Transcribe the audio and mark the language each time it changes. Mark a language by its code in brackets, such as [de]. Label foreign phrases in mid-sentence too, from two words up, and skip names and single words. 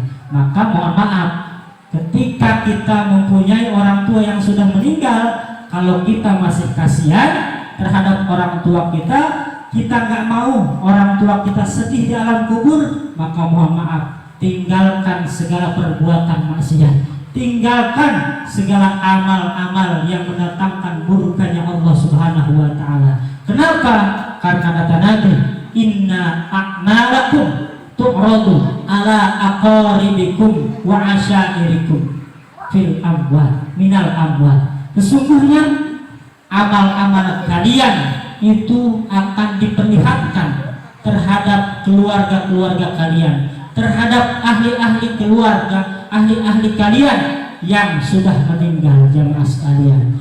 [id] Maka mohon maaf, ketika kita mempunyai orang tua yang sudah meninggal, kalau kita masih kasihan terhadap orang tua kita nggak mau orang tua kita sedih di alam kubur, maka mohon maaf, tinggalkan segala perbuatan maksiat, tinggalkan segala amal-amal yang mendatangkan murkanya Allah [ar] سبحانه وتعالى. [id] Kenapa? Karena kata Nabi, [ar] إن أعمالكم تعرض على أقاربكم وعشائركم في الأموات من الأموات. [id] Sesungguhnya amal-amal kalian itu akan diperlihatkan terhadap keluarga-keluarga kalian, terhadap ahli-ahli keluarga, ahli-ahli kalian yang sudah meninggal jemaah sekalian.